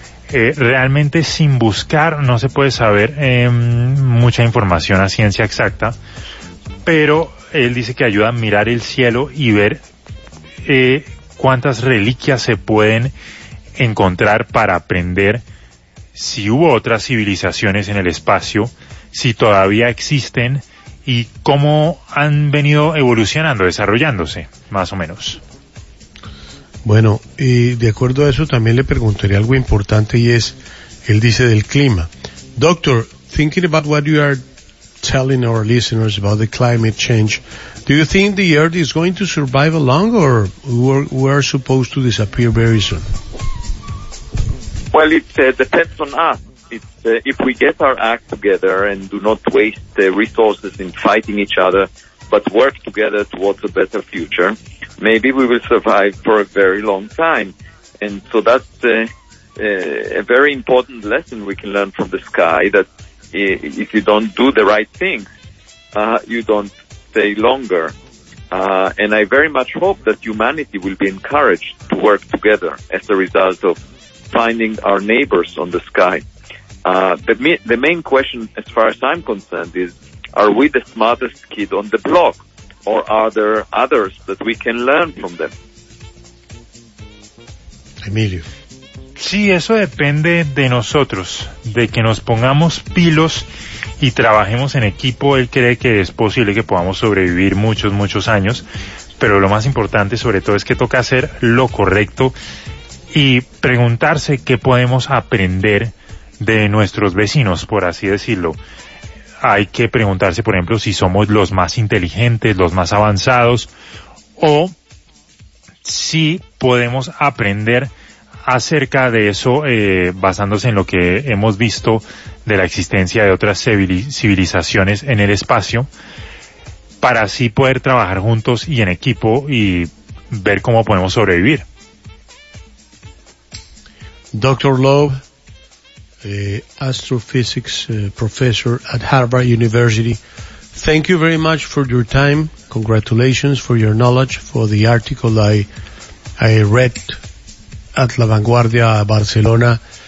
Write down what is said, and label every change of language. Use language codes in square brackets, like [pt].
[es] Realmente, sin buscar, no se puede saber mucha información a ciencia exacta, pero él dice que ayuda a mirar el cielo y ver cuántas reliquias se pueden encontrar para aprender si hubo otras civilizaciones en el espacio, si todavía existen y cómo han venido evolucionando, desarrollándose, más o menos. Bueno, y de acuerdo a eso también le preguntaría algo importante, y es, él dice del clima. [en] Doctor, thinking about what you are telling our listeners about the climate change, do you think the Earth is going to survive along, or we're supposed to disappear very soon? Well, it depends on us. If we get our act together and do not waste the resources in fighting each other, but work together towards a better future, maybe we will survive for a very long time. And so that's a very important lesson we can learn from the sky, that if you don't do the right things, you don't stay longer. And I very much hope that humanity will be encouraged to work together as a result of finding our neighbors on the sky. The main question, as far as I'm concerned, is, are we the smartest kid on the block, or are there others that we can learn from them? Emilio. [es] Sí, eso depende de nosotros, de que nos pongamos pilos y trabajemos en equipo. Él cree que es posible que podamos sobrevivir muchos, muchos años, pero lo más importante sobre todo es que toca hacer lo correcto y preguntarse qué podemos aprender de nuestros vecinos, por así decirlo. Hay que preguntarse, por ejemplo, si somos los más inteligentes, los más avanzados, o si podemos aprender acerca de eso basándose en lo que hemos visto de la existencia de otras civilizaciones en el espacio, para así poder trabajar juntos y en equipo y ver cómo podemos sobrevivir. [en] Dr. Loeb, astrophysics professor at Harvard University, thank you very much for your time. Congratulations for your knowledge, for the article I read at La Vanguardia, Barcelona.